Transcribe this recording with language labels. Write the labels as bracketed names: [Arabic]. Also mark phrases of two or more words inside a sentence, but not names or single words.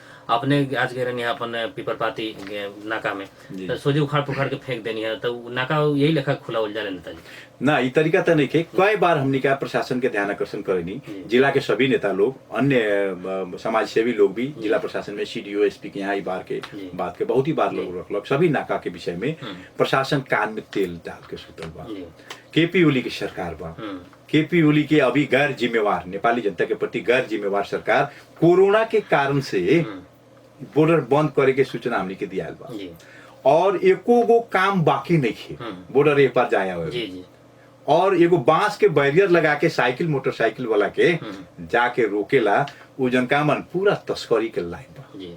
[Bhojpuri] अपने आज गए रहनी है अपन पीपरपाती नाका में, तो सोझे उखाड़ पुखाड़ के फेंक देनी है, तो नाका यही लेखा खुला उल जाले नेताजी ना। ई तरीका तो नहीं के कई बार हमने का प्रशासन के ध्यान आकर्षण करेनी, जिला के सभी नेता लोग, अन्य समाज सेवी लोग भी जिला प्रशासन में सीडीओ एसपी के यहाँ ई बार के बात के बहुत ही बार लोग रखलक, सभी नाका के विषय में प्रशासन कान में तेल डाल के सुतल बा। केपी ओली की सरकार बा, केपी ओली के अभी गैर जिम्मेवार, नेपाली जनता के प्रति गैर जिम्मेवार सरकार कोरोना के कारण से बॉर्डर बंद करे के सूचना हमने के दिया बा, और एको गो काम बाकी नहीं है बॉर्डर एक बार जाया हुआ, और एगो बांस के बैरियर लगा के साइकिल मोटरसाइकिल वाला के जाके रोकेला, उ जनका मन पूरा तस्करी के लाइन बा।